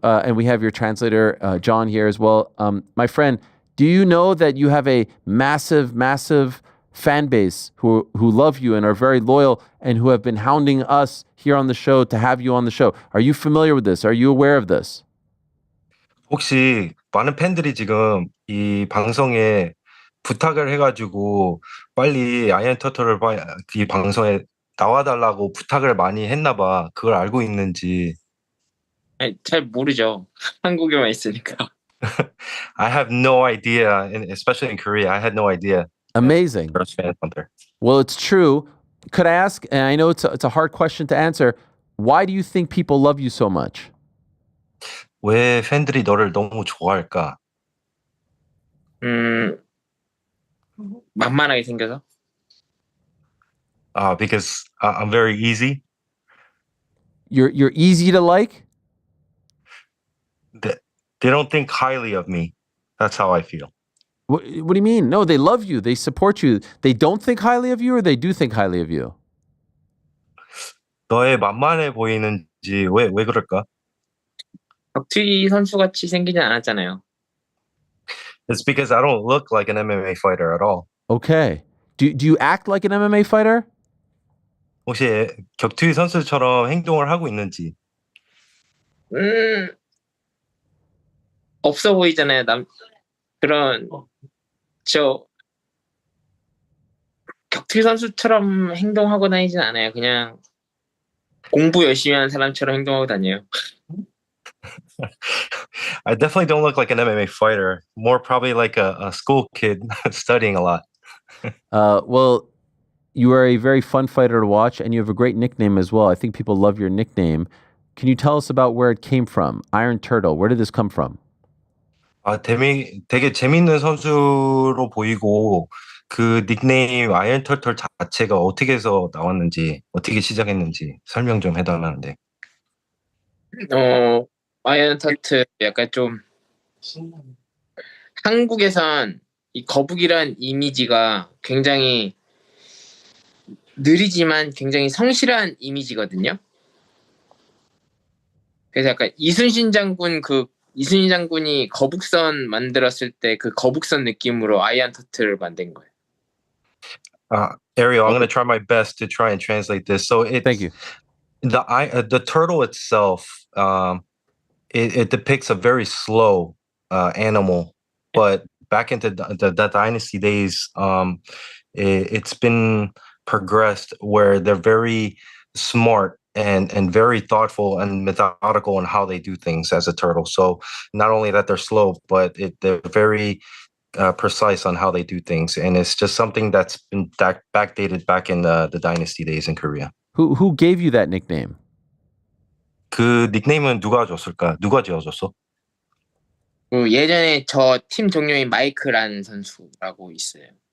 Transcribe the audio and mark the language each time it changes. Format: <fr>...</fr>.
<en>And we have your translator, John, here as well. My friend, do you know that you have a massive fan base who love you and are very loyal and who have been hounding us here on the show to have you on the show? Are you familiar with this? Are you aware of this?</en> <ko>혹시 많은 팬들이 지금 이 방송에 부탁을 해가지고 빨리 아이언 터틀을 이 방송에 나와달라고 부탁을 많이 했나 봐. 그걸 알고 있는지. 아니, 잘 모르죠. 한국에만 있으니까.</ko> <en>I have no idea, especially in Korea. I had no idea. Amazing. Well, it's true. Could I ask, and I know it's a hard question to answer, why do you think people love you so much?</en> <ko>왜 팬들이 너를 너무 좋아할까? 만만하게 생겨서?</ko> <en>Because I'm very easy. You're easy to like? They don't think highly of me. That's how I feel. What do you mean? No, they love you. They support you. They don't think highly of you, or they do think highly of you?</en> <ko>너의 만만해 보이는지 왜 그럴까? 격투기 선수같이 생기진 않았잖아요.</ko> <en>It's because I don't look like an MMA fighter at all. Okay. Do you act like an MMA fighter?</en> <ko>혹시 격투기 선수처럼 행동을 하고 있는지? 없어 보이잖아요. 그런 저 격투기 선수처럼 행동하고 다니진 않아요. 그냥 공부 열심히 하는 사람처럼 행동하고 다녀요.</ko> <en>I definitely don't look like an MMA fighter. More probably like a school kid studying a lot. Well, you are a very fun fighter to watch, and you have a great nickname as well. I think people love your nickname. Can you tell us about where it came from? Iron Turtle. Where did this come from?</en> <ko>되게 재밌는 선수로 보이고 그 닉네임 아이언 터틀 자체가 어떻게 해서 나왔는지, 어떻게 시작했는지 설명 좀 해달라는데. 아이언 터트 약간 좀 한국에선 이 거북이란 이미지가 굉장히 느리지만 굉장히 성실한 이미지거든요. 그래서 약간 이순신 장군이 거북선 만들었을 때 그 거북선 느낌으로 아이언 터트를 만든 거예요.</ko> <en>Ariel, I'm going to try my best to try and translate this. So Thank you. The turtle itself, it depicts a very slow animal, but back into the dynasty days, it's been progressed where they're very smart and very thoughtful and methodical in how they do things as a turtle. So not only that they're slow, but they're very precise on how they do things, and it's just something that's been backdated back in the dynasty days in Korea. Who gave you that nickname?</en> <ko>그 닉네임은 누가 줬을까? 누가 지어줬어? 예전에 저 팀 동료인 마이크라는 선수라고 있어요.</ko>